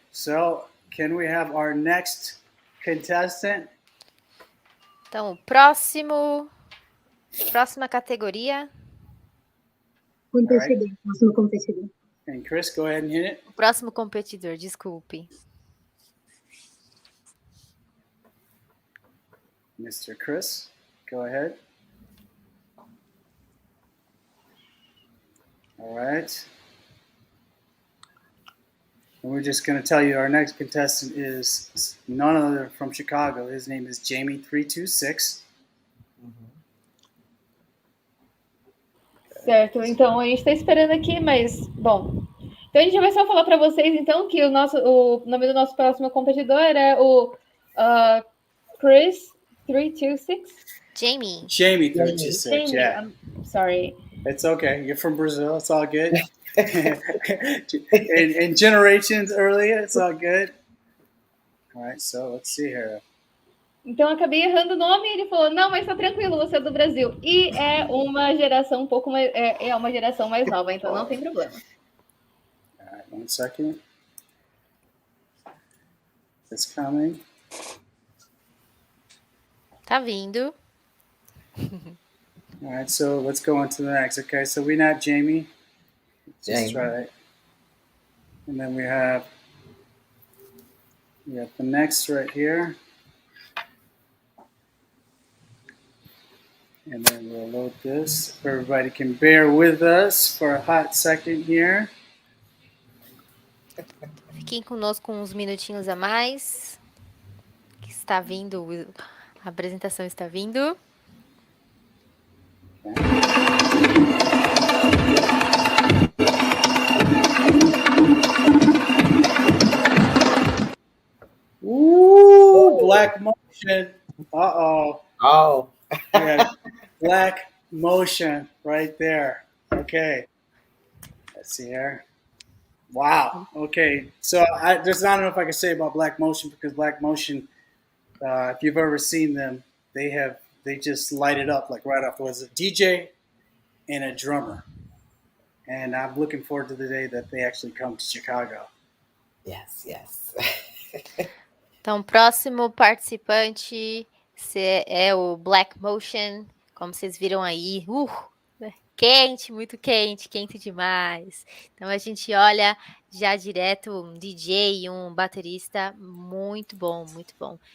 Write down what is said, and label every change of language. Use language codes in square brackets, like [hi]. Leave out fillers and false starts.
[en] So, can we have our next contestant? [pt] Então, próxima categoria. Próximo competidor. [en] And Chris, go ahead and hit it. [pt] O próximo competidor, desculpe. [en] Mr. Chris, go ahead. All right. And we're just going to tell you our next contestant is none other from Chicago. His name is Jamie326. [pt] Certo, então a gente está esperando aqui, mas, bom. Então a gente vai só falar para vocês, então, que o nome do nosso próximo competidor é o Chris 326. [en] Jamie 326, yeah. I'm sorry. It's okay. You're from Brazil. It's all good. in generations earlier, it's all good. All right, so let's see here. [pt] Então, eu acabei errando o nome e ele falou, não, mas tá tranquilo, você é do Brasil. E é uma geração um pouco mais... É uma geração mais nova, então não tem problema. [en] All right, 1 second. It's coming. [pt] Tá vindo. [en] All right, so let's go on to the next. Okay, so we have Jamie. Just try it. And then we have the next right here. And then we'll load this. If everybody can bear with us for a hot second here. [pt] Fiquem conosco uns minutinhos a mais. Que está vindo, a apresentação está vindo. [en] Ooh, black motion. Uh-oh. Oh. Yeah, black motion right there. Okay. Let's see here. Wow. Okay. So there's not enough I can say about black motion because black motion, if you've ever seen them, they just light it up like right off. It was a DJ and a drummer. And I'm looking forward to the day that they actually come to Chicago. Yes, yes. [pt] Então, próximo participante é o Black Motion, como vocês viram aí. Quente, muito quente, quente demais. Então, a gente olha já direto um DJ e um baterista muito bom, muito bom.